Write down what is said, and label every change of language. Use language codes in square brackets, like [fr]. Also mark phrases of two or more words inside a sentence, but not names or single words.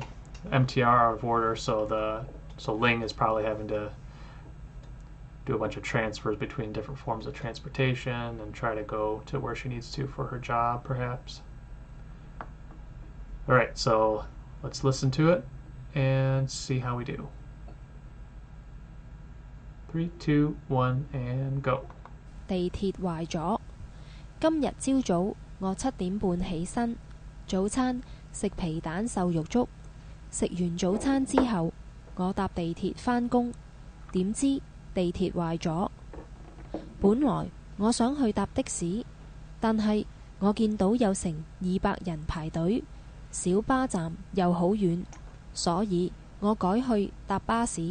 [en] MTR out of order, so Ling is probably having to do a bunch of transfers between different forms of transportation and try to go to where she needs to for her job, perhaps. All right, so let's listen to it and see how we do. 3, 2, 1, and go. [yue] 地鐵壞咗。今日朝早我7點半起身，早餐食皮蛋瘦肉粥。食完早餐之後，我搭地鐵返工，點知地鐵壞咗。本來我想去搭的士，但係我見到有成200人排隊，小巴站又好遠，所以我改去搭巴士。